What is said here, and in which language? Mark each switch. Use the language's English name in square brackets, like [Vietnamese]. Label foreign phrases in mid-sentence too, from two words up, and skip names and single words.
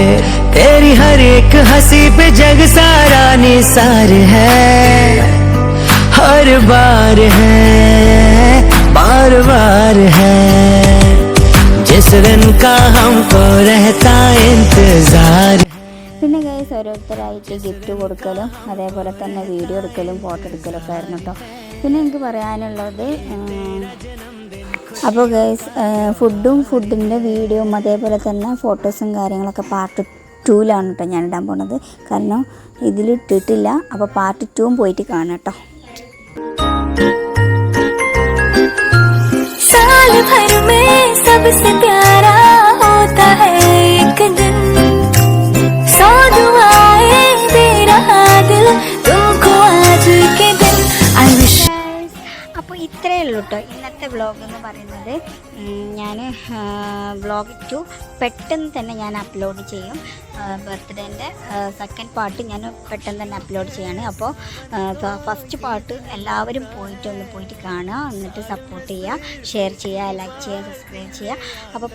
[Hindi] तेरी हर एक हंसी पे जग सारा निसार है, हर बार है बार बार है, जिस दिन का हमको रहता इंतजार। [Malayalam] പിന്നെ ഗൈസ് ഓരോരുത്തരായിട്ട് ഗിഫ്റ്റ് കൊടുക്കലും അതേപോലെ തന്നെ വീഡിയോ എടുക്കലും ഫോട്ടോ എടുക്കലും ഒക്കെ ആയിരുന്നു കേട്ടോ. പിന്നെ എനിക്ക് പറയാനുള്ളത് അപ്പോൾ ഗൈസ് ഫുഡിൻ്റെ വീഡിയോയും അതേപോലെ തന്നെ ഫോട്ടോസും കാര്യങ്ങളൊക്കെ പാർട്ട് 2ലാണ് കേട്ടോ ഞാൻ ഇടാൻ പോണത്. കാരണം ഇതിലിട്ടിട്ടില്ല. അപ്പോൾ പാർട്ട് 2 പോയിട്ട് കാണാം കേട്ടോ. [Hindi] साल भर में सबसे प्यारा होता है एक दिन, 100 दुआएं दे रहा दिल तुमको आज के दिन। [English] I wish. [Malayalam] അപ്പോൾ ഇത്രയേ ഉള്ളൂ കേട്ടോ ഇന്നത്തെ വ്ളോഗ് എന്ന് പറയുന്നത്. ഞാൻ വ്ളോഗ് 2 പെട്ടെന്ന് തന്നെ ഞാൻ അപ്ലോഡ് ചെയ്യും. ബർത്ത്ഡേൻ്റെ സെക്കൻഡ് പാർട്ട് ഞാൻ പെട്ടെന്ന് തന്നെ അപ്ലോഡ് ചെയ്യാണ്. അപ്പോൾ ഫസ്റ്റ് പാർട്ട് എല്ലാവരും പോയിട്ട് കാണുക, എന്നിട്ട് സപ്പോർട്ട് ചെയ്യുക, ഷെയർ ചെയ്യുക, ലൈക്ക് ചെയ്യുക, സബ്സ്ക്രൈബ് ചെയ്യുക.